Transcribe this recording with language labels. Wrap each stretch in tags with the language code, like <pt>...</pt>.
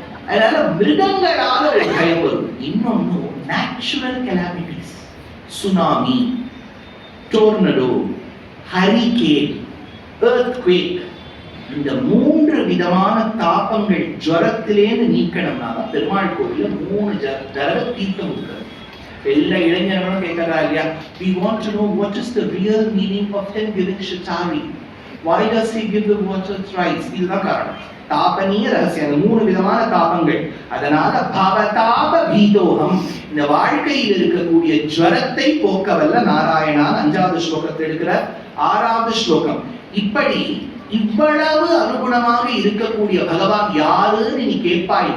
<ta>அதனால மிருகங்களால ஒரு பயம் வரும். இன்னொன்னு natural calamities, tsunami, டோர்னடோ, hurricane, earthquake, இந்த 3 விதமான தாபங்கள் ஜுரத்திலேருந்து நீக்கணும்னா பெருமாள் கோவில 3 தடவை தீர்த்தம் கொடுக்கிறது. எல்லா இளைஞர்களும் கேட்கறா இல்லையா,</ta> <en>we want to know what is the real meaning of him giving Shatari. Why does he give the water thrice?</en> <ta>இதுதான் காரணம். தாபனீய ரகசியம், 3 விதமான தாபங்கள். அதனால பவதாப பீதோகம், இந்த வாழ்க்கையில் இருக்கக்கூடிய ஜுரத்தை போக்கவல்ல நாராயணா 5வது ஸ்லோகத்தில் இருக்கிற 6வது ஸ்லோகம். இப்படி இவ்வளவு அனுகுணமாக இருக்கக்கூடிய பகவான் யாருன்னு நீ கேட்பாய்.</ta>